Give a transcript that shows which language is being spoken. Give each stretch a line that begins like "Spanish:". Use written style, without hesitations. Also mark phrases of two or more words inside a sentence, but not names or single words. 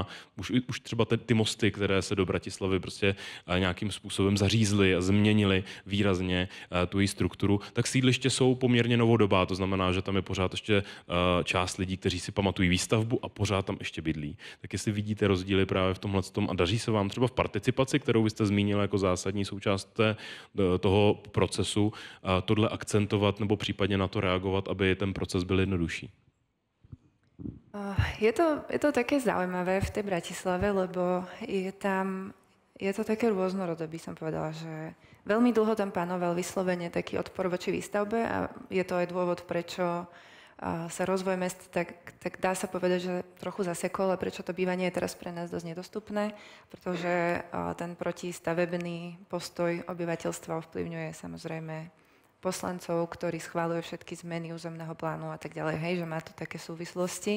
Czech: Už třeba ty mosty, které se do Bratislavy prostě nějakým způsobem zařízly a změnily výrazně tu její strukturu, tak sídliště jsou poměrně novodobá, to znamená, že tam je pořád ještě část lidí, kteří si pamatují výstavbu a pořád tam ještě bydlí. Tak jestli vidíte rozdíly právě v tomhletom a daří se vám třeba v participaci, kterou vy jste zmínil jako zásadní součást toho procesu, tohle akcentovat nebo případně na to reagovat, aby ten proces byl jednodušší?
Slovak: Je to také zaujímavé v tej Bratislave, lebo je to také rôznorodé, by som povedala, že veľmi dlho tam panoval vyslovene taký odpor voči výstavbe a je to aj dôvod, prečo sa rozvoj mest, tak dá sa povedať, že trochu zasekol a prečo to bývanie je teraz pre nás dosť nedostupné, pretože ten protistavebný postoj obyvateľstva ovplyvňuje samozrejme poslancov, ktorí schváľujú všetky zmeny územného plánu a tak ďalej, hej, že má to také súvislosti.